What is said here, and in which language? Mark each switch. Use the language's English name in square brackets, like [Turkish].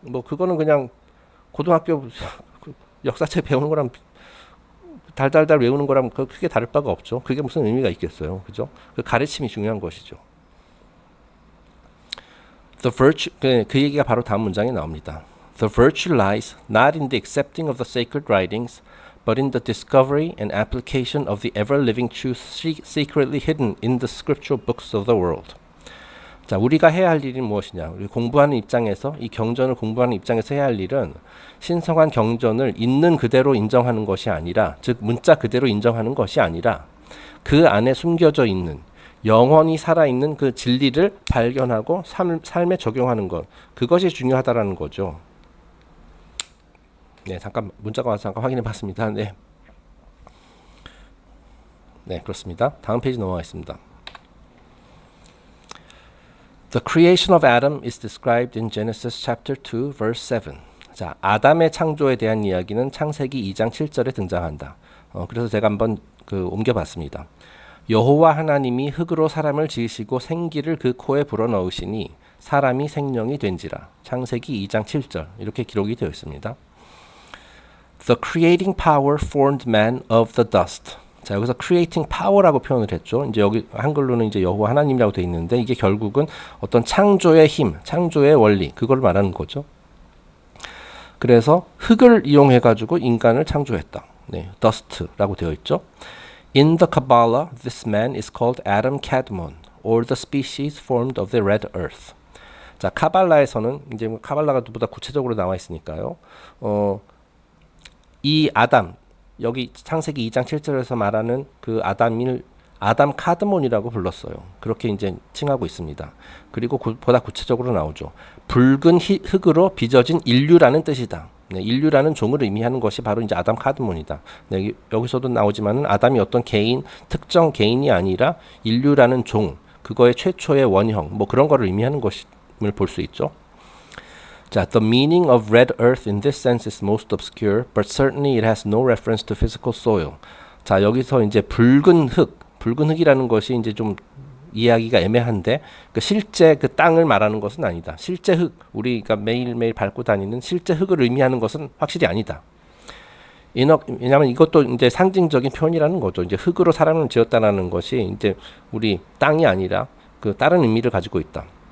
[Korean] 뭐 그거는 그냥 고등학교 역사책 배우는 거랑 달달달 외우는 거랑 크게 다를 바가 없죠. 그게 무슨 의미가 있겠어요. 그죠? 그 가르침이 중요한 것이죠. [English] The virtue, [Korean] 그 얘기가 바로 다음 문장에 나옵니다. [English] The virtue lies not in the accepting of the sacred writings, but in the discovery and application of the ever-living truth secretly hidden in the scriptural books of the world. [Korean] 자, 우리가 해야 할 일이 무엇이냐? 우리 공부하는 입장에서, 이 경전을 공부하는 입장에서 해야 할 일은 신성한 경전을 있는 그대로 인정하는 것이 아니라, 즉 문자 그대로 인정하는 것이 아니라 그 안에 숨겨져 있는 영원히 살아있는 그 진리를 발견하고 삶에 적용하는 것, 그것이 중요하다라는 거죠. 네, 잠깐 문자가 와서 잠깐 확인해 봤습니다. 네, 그렇습니다. 다음 페이지 넘어가겠습니다. [English] The creation of Adam is described in Genesis chapter 2 verse 7. [Korean] 자, 아담의 창조에 대한 이야기는 창세기 2장 7절에 등장한다. 그래서 제가 한번 옮겨봤습니다. 여호와 하나님이 흙으로 사람을 지으시고 생기를 그 코에 불어넣으시니 사람이 생명이 된지라. 창세기 2장 7절 이렇게 기록이 되어 있습니다. [English] The creating power formed man of the dust. [Korean] 자, 여기서 creating power라고 표현을 했죠. 이제 여기 한글로는 이제 여호와 하나님이라고 되어 있는데 이게 결국은 어떤 창조의 힘, 창조의 원리 그걸 말하는 거죠. 그래서 흙을 이용해 가지고 인간을 창조했다. 네, dust라고 되어 있죠. [English] In the Kabbalah, this man is called Adam Kadmon, or the species formed of the red earth. [Korean] 자, 카발라에서는 이제 카발라가 보다 구체적으로 나와 있으니까요. 이 아담, 여기 창세기 2장 7절에서 말하는 그 아담을 아담 카드몬이라고 불렀어요. 그렇게 이제 칭하고 있습니다. 그리고 보다 구체적으로 나오죠. 붉은 흙으로 빚어진 인류라는 뜻이다. 네, 인류라는 종을 의미하는 것이 바로 이제 아담 카드몬이다. 네, 여기서도 나오지만은 아담이 어떤 개인, 특정 개인이 아니라 인류라는 종, 그거의 최초의 원형, 뭐 그런 거를 의미하는 것임을 볼 수 있죠. [English] 자, the meaning of red earth in this sense is most obscure, but certainly it has no reference to physical soil. [Korean] 자, 여기서 이제 붉은 흙이라는 것이 이제 좀 이해하기가 애매한데 실제 그 땅을 말하는 것은 아니다. 실제 흙, 우리가 매일매일 밟고 다니는 실제 흙을 의미하는 것은 확실히 아니다. 왜냐하면 이것도 이제 상징적인 표현이라는 거죠. 이제 흙으로 사람을 지었다라는 것이 이제 우리 땅이 아니라 그 다른 의미를 가지고 있다.